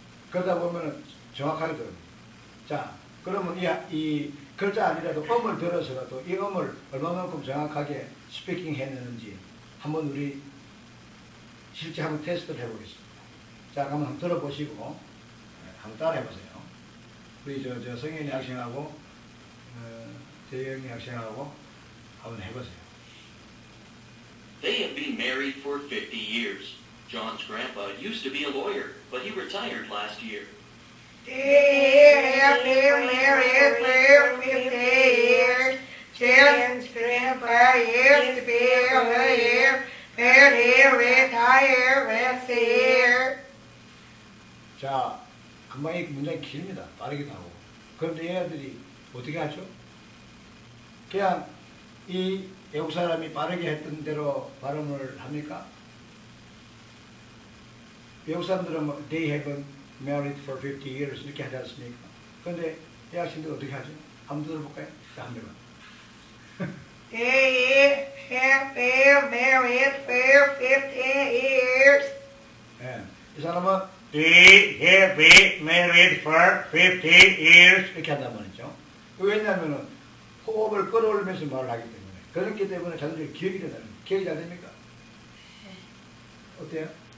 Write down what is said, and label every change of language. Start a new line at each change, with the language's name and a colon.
Korean: 그러다 보면 정확하게 들어옵니다. 자, 그러면 이 글자 아니라도 음을 들어서라도 이 음을 얼마만큼 정확하게 스피킹 해내는지 한번 우리 실제 한번 테스트를 해보겠습니다. 자, 그럼 한번 들어보시고 한번 따라해보세요. 우리 저 성현이 학생하고 재영이 학생하고 한번 해보세요.
English: They have been married for 50 years. John's grandpa used to be a lawyer, but he retired last year. They have been married for 50 years. John's grandpa used to be a lawyer, but he retired last year.
Korean: 자, 금방 이 문장이 길입니다. 빠르기도 하고. 그런데 얘네들이 어떻게 하죠? 그냥 이 외국 사람이 빠르게 했던 대로 발음을 합니까? 외국 사람들은 뭐,
English: they have been married for 50 years
Korean: 이렇게 하지 않습니까? 그런데 이 학생들 어떻게 하죠? 한번 들어볼까요? 자, 한 대만.
English: They have been married for 50 years.
Korean: 예, 이 사람은
English: They have been married for 50 years
Korean: 이렇게 한단 말이죠. 왜냐하면 호흡을 끌어올리면서 말을 하기 때문에 그렇기 때문에 자동적으로 기억이 된다는 거예요. 기억이 잘 됩니까? 어때요?